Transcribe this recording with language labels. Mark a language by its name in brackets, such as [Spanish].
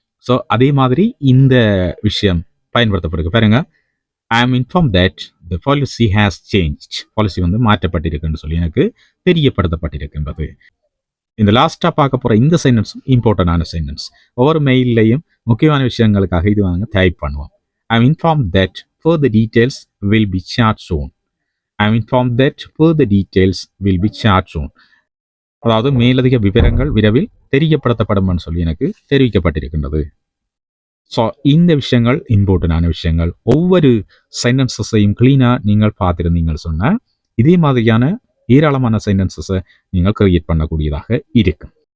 [Tamil] So அதே மாதிரி இந்த விஷயம் பயன்படுத்தப்படுது. [English] பாருங்க, I am inform that the policy has changed. [Tamil] Policy மாற்றப்பட்டிருக்குன்னு சொல்லி எனக்கு தெரியப்படுத்தப்பட்டிருக்கின்றது. இந்த லாஸ்ட்டாக பார்க்க போகிற இந்த சென்டென்ஸும் இம்பார்ட்டண்டான சென்டென்ஸ். ஒவ்வொரு மெயிலையும் முக்கியமான விஷயங்களுக்காக இது டைப் பண்ணுவோம். [English] I am inform that further details will be shared soon. I am informed that further details will be shared soon. [Tamil] அதாவது மேலதிக விவரங்கள் விரைவில் தெரியப்படுத்தப்படும் சொல்லி எனக்கு தெரிவிக்கப்பட்டிருக்கின்றது. ஸோ இந்த விஷயங்கள் இம்பார்ட்டண்டான விஷயங்கள். ஒவ்வொரு சென்டென்சஸையும் கிளீனாக நீங்கள் பார்த்துருந்தீங்கன்னு சொன்னால் இதே மாதிரியான ஏராளமான சென்டென்சஸை நீங்கள் கிரியேட் பண்ணக்கூடியதாக இருக்கும்.